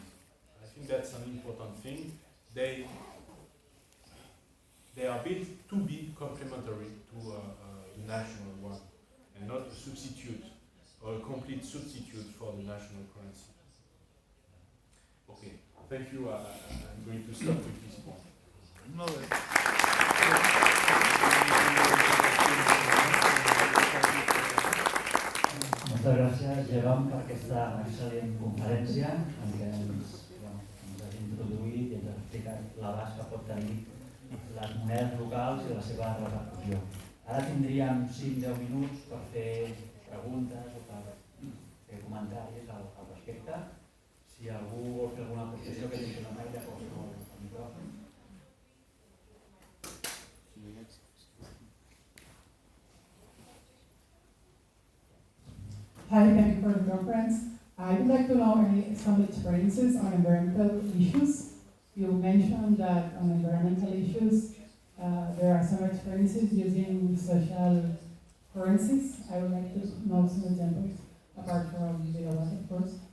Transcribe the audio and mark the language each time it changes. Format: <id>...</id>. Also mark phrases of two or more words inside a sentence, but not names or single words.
<en>I think that's an important thing. They are built to be complementary to the national one, and not a substitute or a complete substitute for the national currency. Okay, thank you. I'm going to stop with this point.</en> <ca>Moltes gràcies, Jérôme, per aquesta excel·lent conferència en què ens has introduït i ens has explicat l'abast que pot tenir les monedes locals i la seva repercussió. Ara tindríem 5-10 minuts per fer preguntes o per fer comentaris al respecte. Si algú vol fer alguna qüestió que tingui una maila, posa el micròfon.</ca> <en>Hi, thank you for the conference. I would like to know some experiences on environmental issues. You mentioned that on environmental issues, there are some experiences using social currencies. I would like to know some examples, apart from the other, of course.</en>